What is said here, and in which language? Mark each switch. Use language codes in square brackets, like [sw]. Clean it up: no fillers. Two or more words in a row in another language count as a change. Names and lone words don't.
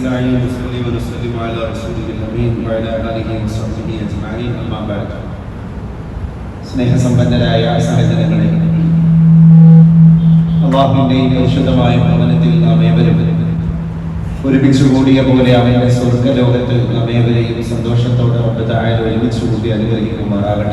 [ar] ونصلي ونسلم على رسوله الأمين وعلى آله وصحبه أجمعين أما بعد. [ml] സ്നേഹസമ്പന്നരായ സഹോദരങ്ങളെ, അല്ലാഹുവിന്റെ പരിശുദ്ധമായ ഭവനത്തിൽ നാം ഏവരും ഒരുമിച്ച് കൂടിയ പോലെ അവന്റെ സ്വർഗ്ഗലോകത്ത് നാം ഏവരെയും സന്തോഷത്തോടെ [ar] رب تعالى [ml] ഒരുമിച്ച് കൂടി അനുഗ്രഹിക്കുമാറാകട്ടെ.